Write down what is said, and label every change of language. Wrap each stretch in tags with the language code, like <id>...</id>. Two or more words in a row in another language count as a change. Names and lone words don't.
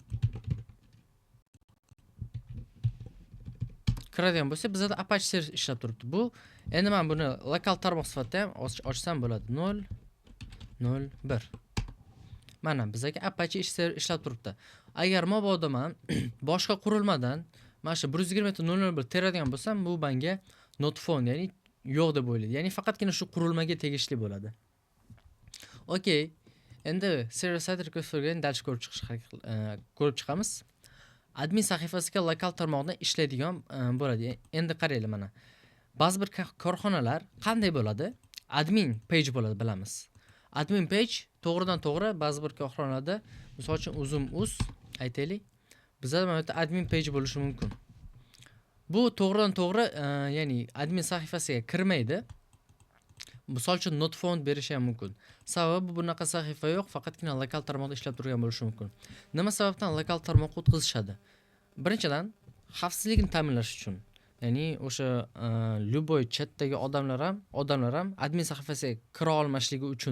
<uz>Kiradigan bo'lsa, bizda Apache server ishlab turibdi. Bu endi men buni lokal tarmoq sifatida ham ochsam bo'ladi. 0.0.1. Mana bizga Apache server ishlab turibdi. Agar mabodo men boshqa qurilmadan mana shu 127.0.0.1 teradigan bo'lsam, bu menga</uz> <en>not found,</en> <uz>ya'ni yo'q deb o'ylaydi. Ya'ni faqatgina shu qurilmaga tegishli bo'ladi. Okay. Endi</uz> <en>server side request for get'ni</en> <uz>dalch ko'rib chiqamiz. Admin sahifasiga lokal tarmoqdan ishlaydigan bo'ladi. Endi qaranglar, mana ba'zi bir korxonalar qanday bo'ladi?</uz> <en>Admin page</en> <uz>bo'ladi, bilamiz.</uz> <en>Admin page</en> <uz>to'g'ridan-to'g'ri ba'zi bir korxonalarda, misol uchun Uzum-uz aytaylik, bizda mana bu</uz> <en>admin page</en> <uz>bo'lishi mumkin. Bu to'g'ridan-to'g'ri, ya'ni admin sahifasiga kirmaydi. Misol uchun</uz> <en>not found</en> <uz>berishi ham mumkin. Sababi bunaqa sahifa yo'q, faqatgina lokal tarmoqda ishlab turgan bo'lishi mumkin. Nima sababdan lokal tarmoqqa o'tkazishadi? Birinchidan, xavfsizlikni ta'minlash uchun. Ya'ni o'sha любой chatdagi odamlar ham admin sahifasiga kira olmasligi uchun.</uz>